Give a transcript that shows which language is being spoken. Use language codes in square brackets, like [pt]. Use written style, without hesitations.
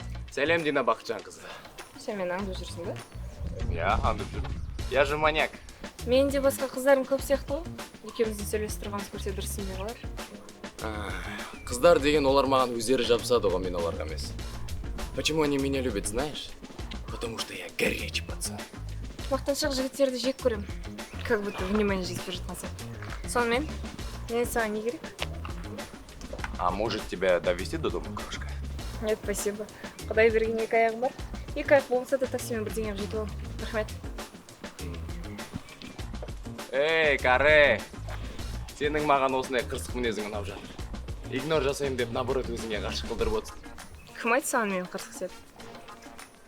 [kk] Сәлем, Дина Бақытжан қызы. Сен мені аңдып жүрсің ба? Я, аңдып жүрмін. [ru] Я же маньяк. [kk] Мен де басқа қыздарым көп сияқты ғой. Екеуміздің сөйлесіп тұрғанымыз көрсе дұрыс не қалар? Қыздар деген олар маған өздері жабысады ғой, мен оларға емес. [ru] Почему они меня любят, знаешь? Потому что я горячий пацан. [kk] Мақтаншақ жігіттерді жек көремін. [ru] Как будто [kk] внимание жетпей жатқан сияқты. Сонымен, мен саған не керек? [ru] А может тебя довести до дома, крошка? Нет, спасибо. [kk] Құдай берген екі аяғым бар. Екі аяқ болмаса да таксимен бірдеңе жетіп аламын. Рахмет. Эй, каре! Сенің маған осындай қырсық мінезің ұнап жатыр. Игнор жасайым деп, наоборот, өзіңе ғашық қылдырып отырсың. Кім айтты саған менің қырсық сеп?